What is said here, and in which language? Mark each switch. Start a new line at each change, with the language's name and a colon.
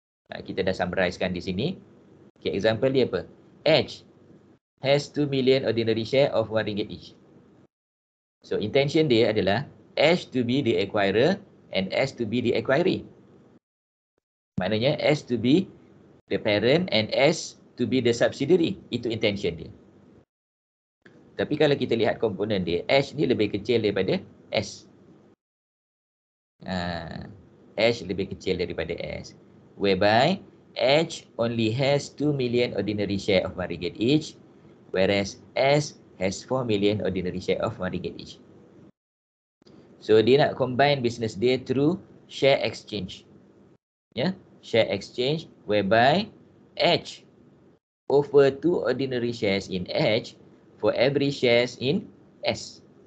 Malay: Kita dah summarizekan di sini.
English: Okay, example
Malay: dia apa?
English: H has 2 million ordinary share of RM1 each. So, intention
Malay: dia adalah
English: H to be the acquirer and S to be the acquiree. Maknanya S to be the parent and S to be the subsidiary.
Malay: Itu intention dia. Tapi kalau kita lihat komponen dia, H ni lebih kecil daripada S. H lebih kecil daripada S.
English: Whereby H only has 2 million ordinary share of RM1 each, whereas S has 4 million ordinary share of RM1 each. So
Malay: dia nak
English: combine business dia through share exchange. Share exchange whereby H offer 2 ordinary shares in H for every shares in S.